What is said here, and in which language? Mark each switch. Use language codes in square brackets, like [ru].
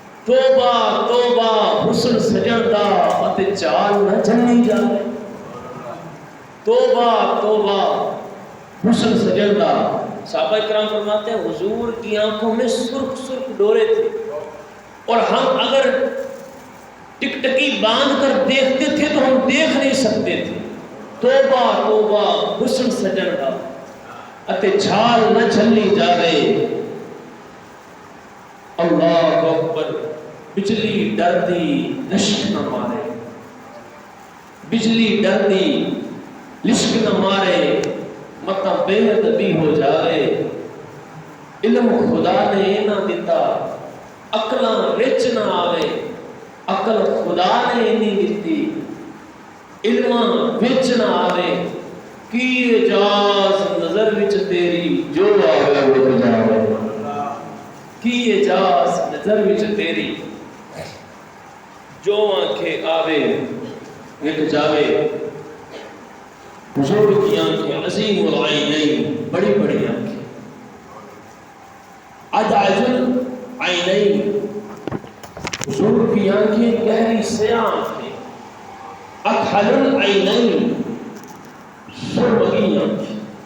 [pa] توبہ توبہ حسن سجن دا اتے چال نہ چلی جائے. توبہ توبہ حسن سجن دا. [ur] صحابہ کرام فرماتے ہیں حضور کی آنکھوں میں سرخ سرخ ڈورے تھے اور ہم اگر ٹکٹکی باندھ کر دیکھتے تھے تو ہم دیکھ نہیں سکتے تھے. [pa] توبہ توبہ حسن سجن دا اتے چھال نہ چلی جاوے. اللہ اکبر. بجلی ڈر دی لشک نہ مارے, بجلی ڈر دی لشک نہ مارے, متا بے ادبی ہو جائے. علم خدا نے نہ دیتا عقلاں رچ نہ آوے, عقل خدا نے نہیں دیتی علماں وچ نہ آوے. کی اجاز نظر وچ تیری جو آوے وہ جاوے. کی اجاز نظر وچ تیری جو آنکھیں آوے وچ جاوے. [ur] حضور کی آنکھیں عظیم العینین, بڑی بڑی آنکھیں. ادعج العینین, حضور کی آنکھیں گہری سیاہ آنکھیں. اکحل العینین, سرمگی آنکھیں.